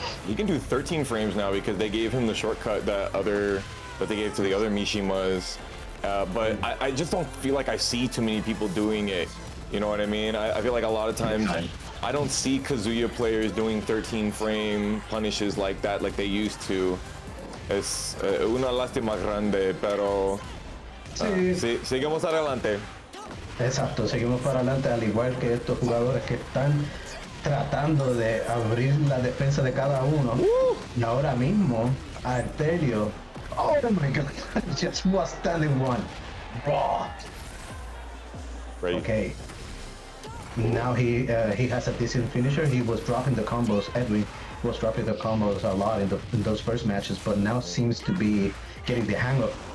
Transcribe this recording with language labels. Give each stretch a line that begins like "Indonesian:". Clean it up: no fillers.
English: He can do 13 frames now because they gave him the shortcut that they gave to the other Mishimas. But I just don't feel like I see too many people doing it. You know what I mean? I feel like a lot of times I don't see Kazuya players doing 13 frame punishes like that like they used to.
Spanish: Es una lástima grande, pero sí, seguimos adelante. Exacto, seguimos para adelante, al igual que estos jugadores que están tratando de abrir la defensa de cada uno. Y ahora mismo,
English: Artelio, oh my god, just was standing one. Raw. Right. Okay. Now he has a decent finisher. He was dropping the combos. Edwin was dropping the combos a lot in those first matches, but now seems to be getting the hang of.